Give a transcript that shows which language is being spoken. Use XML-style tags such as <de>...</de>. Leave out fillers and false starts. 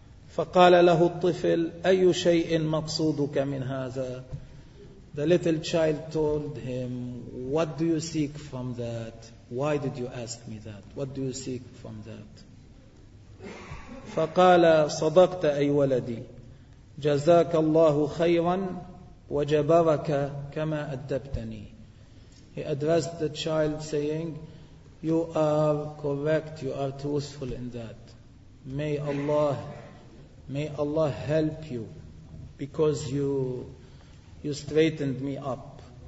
<ar>فقال له الطفل, أي شيء مقصودك من هذا؟</ar> <en>The little child told him, what do you seek from that? Why did you ask me that? What do you seek from that?</en> <ar>فقال, صدقت أي ولدي, جزاك الله خيرا وجبرك كما أدبتني.</ar> <en>He addressed the child saying, you are correct, you are truthful in that. May Allah help you because you straightened me up.</en>